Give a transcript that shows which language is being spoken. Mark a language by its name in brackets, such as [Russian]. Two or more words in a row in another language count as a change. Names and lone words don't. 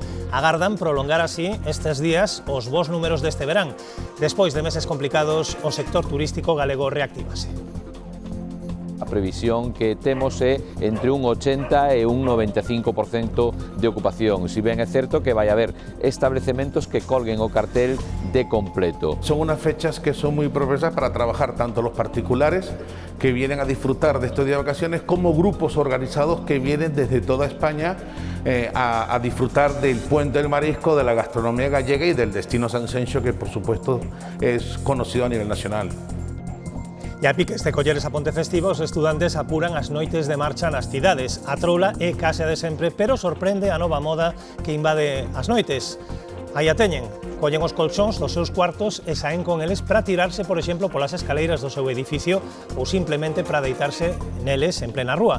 [Galician] Agardan prolongar así estes días os bons números deste verán. Despois de meses complicados, o sector turístico galego reactívase. A previsión que temos é entre un 80 e un 95% de ocupación. Si ben é certo que vai haber establecementos que colguen o cartel de completo. [Spanish] Son unas fechas que son muy propicias para trabajar tanto los particulares que vienen a disfrutar de estos días de vacaciones como grupos organizados que vienen desde toda España a disfrutar del puente del marisco, de la gastronomía gallega y del destino San Xenxo, que por supuesto es conocido a nivel nacional. [Galician] E a piques de colleres a ponte festivo, os estudantes apuran as noites de marcha nas cidades. A troula é case a de sempre, pero sorprende a nova moda que invade as noites. Aí a teñen. collen os colchóns dos seus cuartos e saen con eles para tirarse, por exemplo, polas escaleiras do seu edificio ou simplemente para deitarse neles en plena rúa.